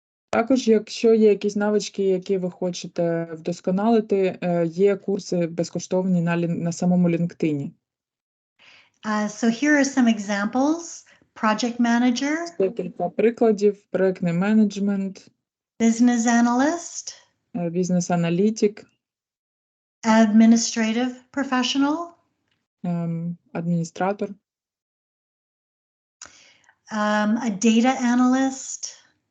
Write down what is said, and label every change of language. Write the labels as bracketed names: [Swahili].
[Ukrainian] Також, якщо є якісь навички, які ви хочете вдосконалити, є курси безкоштовні на самому LinkedIn. [English] So here are some examples. Project manager. [Ukrainian] Декілька прикладів: проектний менеджмент, [English] Business analyst. [Ukrainian] бізнес-аналітик, [English] Administrative professional. [Ukrainian] адміністратор, [English] A data analyst.